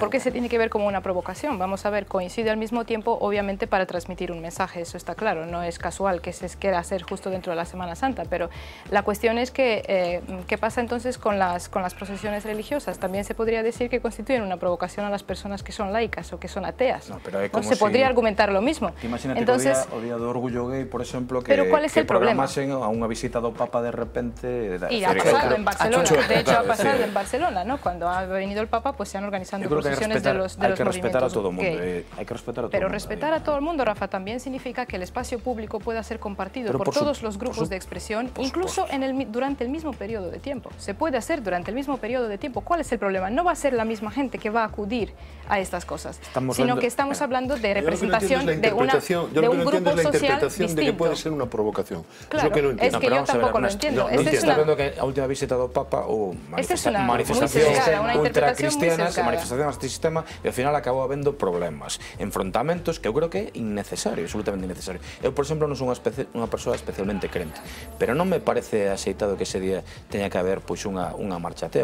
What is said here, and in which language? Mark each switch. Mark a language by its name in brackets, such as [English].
[Spanish] ¿Por qué se tiene que ver como una provocación? Vamos a ver, coincide al mismo tiempo, obviamente, para transmitir un mensaje, eso está claro, no es casual que se quiera hacer justo dentro de la Semana Santa, pero la cuestión es que, ¿qué pasa entonces con las procesiones religiosas? También se podría decir que constituyen una provocación a las personas que son laicas o que son ateas. No se podría argumentar lo mismo. Imagínate entonces, [Galician] que o día do orgullo gay, por exemplo, que programasen a unha visita do Papa de repente... [Spanish] Y ha pasado en Barcelona, de hecho ha pasado en Barcelona, ¿no? Cuando ha venido el Papa, pues se han organizado procesiones de los hay que respetar a todo el mundo. Hay que respetar a todo pero mundo, respetar a todo el mundo, Rafa, también significa que el espacio público pueda ser compartido por todos los grupos de expresión, incluso durante el mismo periodo de tiempo. Se puede hacer durante el mismo periodo de tiempo. ¿Cuál es el problema? No va a ser la misma gente que va a acudir a estas cosas, sino que estamos hablando de representación de un grupo social distinto. De que puede ser una provocación. Claro, es que yo tampoco lo entiendo. [Galician] Está hablando que a última visita do Papa ou manifestacións contra cristianas, manifestacións antisistema, e ao final acabou habendo problemas, enfrontamentos que eu creo que é innecesario, absolutamente innecesario. Eu, por exemplo, non son unha persoa especialmente crente, pero non me parece axeitado que ese día teña que haber unha marcha atea.